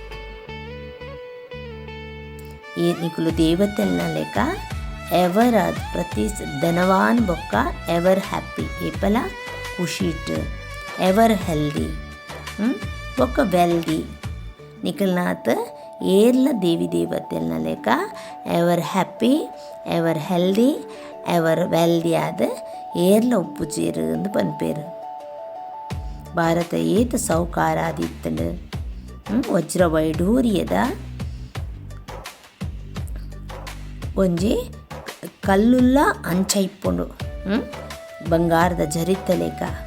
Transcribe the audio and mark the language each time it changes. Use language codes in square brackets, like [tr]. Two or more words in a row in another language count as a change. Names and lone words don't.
[tcy] ಈ ನಿಕುಲು ದೇವತೆಲ್ನ ಲೆಕ್ಕ ಎವರ್ ಅದು ಪ್ರತಿ ಧನವಾನ್ ಬೊಕ್ಕ [en] ever happy [tcy] ಏಪಲ ಖುಷಿಟ್ [en] ever healthy [tcy] ಬೊಕ್ಕ ವೆಲ್ದಿ ನಿಕಲ್ನಾಥ ಏರ್ಲ ದೇವಿ ದೇವತೆಲ್ನ ಲೆಕ್ಕ [en] ever happy ever healthy ever wealthy [tcy] ಆದ ಏರ್ಲ ಉಪ್ಪುಜೇರು ಅಂದು ಪನ್ಪೇರು. ಭಾರತ ಏತ ಸೌಕಾರಾದಿತ್ತಂಡು ವಜ್ರ ವೈಢೂರ್ಯದ ಒಂಜಿ ಕಲ್ಲುಲ್ಲ ಅಂಚ ಇಪ್ಪುಂಡು ಬಂಗಾರದ ಜರಿತ ಲೆಕ್ಕ.